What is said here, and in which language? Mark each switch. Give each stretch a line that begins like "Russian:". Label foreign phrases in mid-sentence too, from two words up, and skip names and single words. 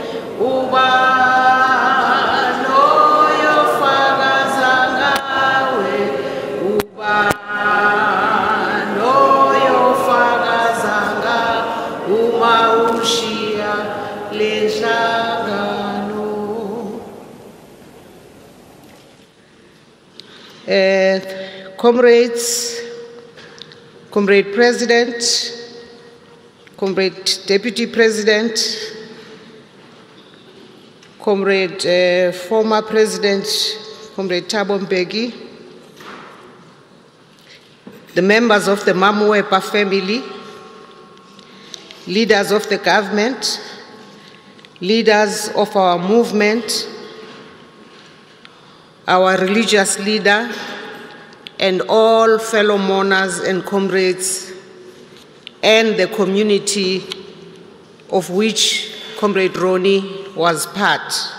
Zulu: ubano yofakaza ngawe ubano yofakaza ngawe mawushiya lenhlangano.
English: Comrades, Comrade President, Comrade Deputy President, Comrade former President, Comrade Thabo Mbeki, the members of the Mamoepa family, leaders of the government, leaders of our movement, our religious leader, and all fellow mourners and comrades, and the community of which Comrade Ronnie was part.